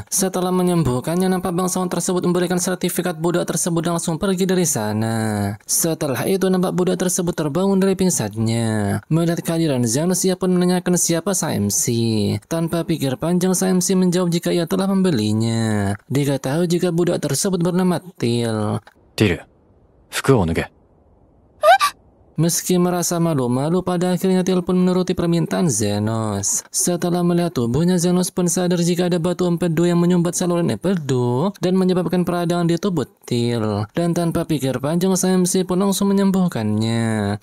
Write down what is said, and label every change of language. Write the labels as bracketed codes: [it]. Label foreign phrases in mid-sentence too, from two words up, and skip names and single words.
[id] Setelah menyembuhkannya nampak bangsawan tersebut memberikan sertifikat budak tersebut dan langsung pergi dari sana. Setelah itu nampak budak tersebut terbangun dari pingsannya. Melihat kehadiran Zenos ia pun menanyakan siapa Samsi. Tanpa pikir panjang Samsi menjawab jika ia telah membelinya. Diketahui jika budak tersebut bernama Til. [ja] ティル、服を脱げ。 [id] Meski merasa malu-malu, pada akhirnya Til pun menuruti permintaan Zenos. Setelah melihat tubuhnya, Zenos pun sadar jika ada batu empedu yang menyumbat saluran empedu dan menyebabkan peradangan di tubuh Til. Dan tanpa pikir panjang, Samsi pun langsung menyembuhkannya.